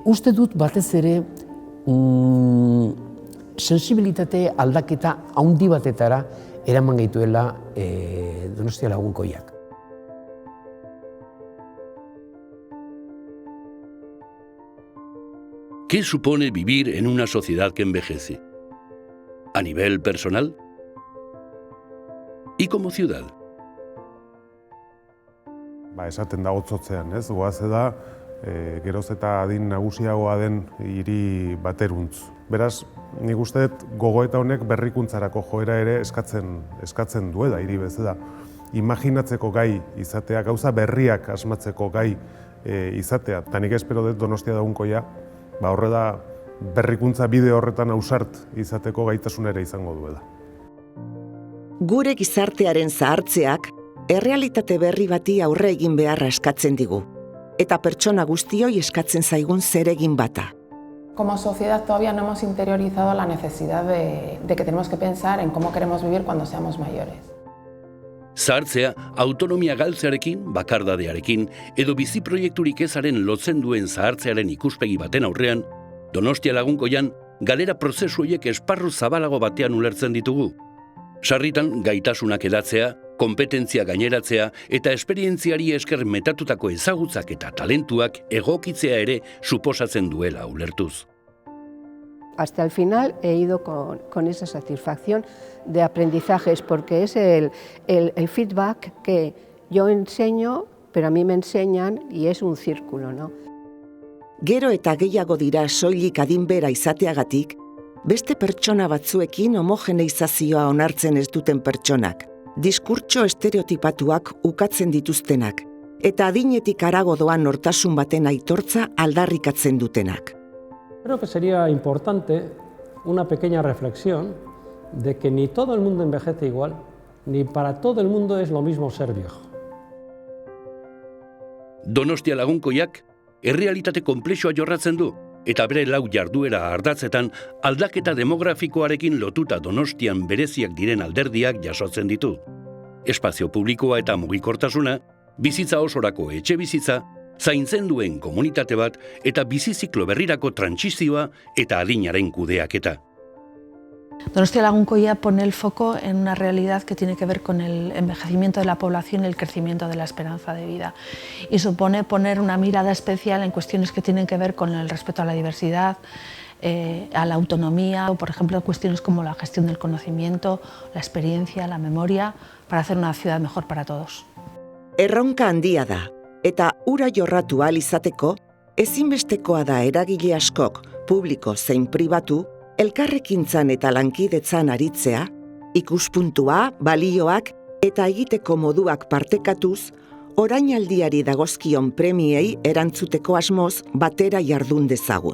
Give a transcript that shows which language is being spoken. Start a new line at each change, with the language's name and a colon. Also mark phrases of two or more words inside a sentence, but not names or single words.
Basque: Uste dut batez ere sensibilitate aldaketa handi batetara eraman gaituela Donostia Lagunkoiak.
Spanish: ¿Qué supone vivir en una sociedad que envejece? ¿A nivel personal? ¿Y como ciudad?
Basque: Esaten da hotzotzean, ez? Goaze da, geroz eta adin nagusiagoa den hiri bateruntz. Beraz, nik uste dut gogoeta honek berrikuntzarako joera ere eskatzen duela hiri bezala. Imaginatzeko gai izatea, gauza berriak asmatzeko gai izatea. Eta nik espero dut Donostia Lagunkoia, horrela berrikuntza bide horretan ausart izateko gaitasun ere izango duela. Gure gizartearen zahartzeak errealitate berri bati aurre egin beharra eskatzen digu, eta pertsona guztioi eskatzen zaigun zeregin bata.
Spanish: Como sociedad todavía no hemos interiorizado la necesidad de que tenemos que pensar en cómo queremos vivir cuando seamos mayores.
Basque: Zahartzea, autonomia galtzearekin, bakardadearekin, edo bizi proiekturik ezaren lotzen duen zahartzearen ikuspegi baten aurrean, Donostia Lagunkoian galera prozesu horiek esparru zabalago batean ulertzen ditugu. Sarritan gaitasunak edatzea, konpetentzia gaineratzea eta esperientziari esker metatutako ezagutzak eta talentuak egokitzea ere suposatzen duela ulertuz.
Spanish: Hasta el final he ido con esa satisfacción de aprendizajes, porque es el feedback que yo enseño, pero a mí me enseñan, y es un círculo, ¿no?
Basque: Gero eta gehiago dira soilik adinbera izateagatik, beste pertsona batzuekin homogeneizazioa onartzen ez duten pertsonak, diskurtso estereotipatuak ukatzen dituztenak, eta adinetik harago doan nortasun baten aitortza aldarrikatzen dutenak.
Spanish: Creo que sería importante una pequeña reflexión de que ni todo el mundo envejece igual, ni para todo el mundo es lo mismo ser viejo.
Basque: Donostia Lagunkoiak errealitate konplexua jorratzen du, eta bere lau jarduera ardatzetan aldaketa demografikoarekin lotuta Donostian bereziak diren alderdiak jasotzen ditu. Espazio publikoa eta mugikortasuna, bizitza osorako etxe bizitza, zaintzen duen komunitate bat eta biziziklo berrirako trantsizioa eta adinaren kudeaketa.
Spanish: Donostia Lagunkoia pone el foco en una realidad que tiene que ver con el envejecimiento de la población y el crecimiento de la esperanza de vida. Y supone poner una mirada especial en cuestiones que tienen que ver con el respeto a la diversidad, a la autonomía, o por ejemplo cuestiones como la gestión del conocimiento, la experiencia, la memoria, para hacer una ciudad mejor para todos.
Basque: Erronka handia da, eta ura jorratu ahal izateko, ezinbestekoa da eragile askok, publiko zein pribatu, elkarrekintzan eta lankidetzan aritzea, ikuspuntua, balioak eta egiteko moduak partekatuz, orainaldiari dagozkion premiei erantzuteko asmoz batera jardun dezagun.